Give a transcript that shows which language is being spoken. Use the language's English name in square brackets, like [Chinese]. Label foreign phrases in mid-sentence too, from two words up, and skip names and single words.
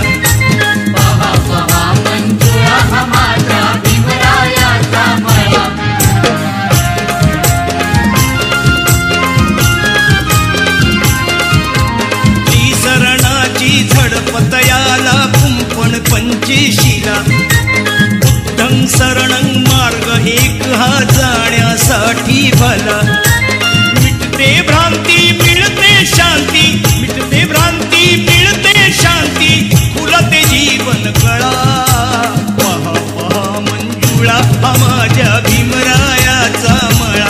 [Marathi] पहा पहा मंजुळा हा माझ्या भीमरायाचा मळा। त्रिसरणाची झडपतयाला कुंपण पंचेशीला, [Pali] बुद्धं शरणं [Marathi] मार्ग एक हा जाण्यासाठी भला, मिटते भ्रांती मिळते शांती, मिटते भ्रांती मिळते शांती, फुलते जीवन कळा, पहा पहा मंजुळा हा माझ्या भीमरायाचा मळा,